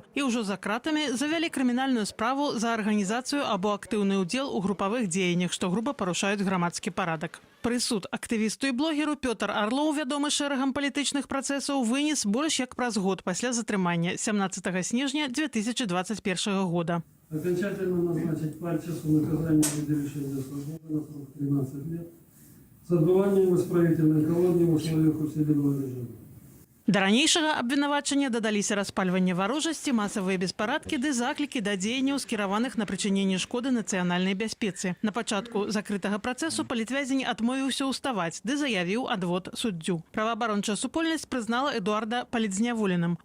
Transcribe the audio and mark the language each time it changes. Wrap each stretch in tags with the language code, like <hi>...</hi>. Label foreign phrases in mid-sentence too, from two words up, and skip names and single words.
<be>І ўжо за кратамі завялі крымінальную справу за арганізацыю або актыўны ўдзел у групавых дзеяннях, што груба парушаюць грамадскі парадак. Прысуд актывісту і блогеру Пётр Арлоў, вядомы шэрагам палітычных працэсаў, вынес больш як праз год пасля затрымання 17 снежня 2021 года.</be> <ru>Окончательно назначить Пальчасу наказание в виде лишения свободы на срок 13 лет с отбыванием исправительной колонии в условиях усиленного режима.</ru> <be>Да ранейшага абвінавачання дадаліся распальванне варожасці, масавыя беспарадкі ды заклікі да дзеянняў, скіраваных на прычыненне шкоды нацыянальнай бяспецы. На пачатку закрытага працэсу палітвязень адмовіўся ўставаць ды заявіў адвод суддзю. Праваабарончая супольнасць прызнала Эдуарда палітзняволеным.</be>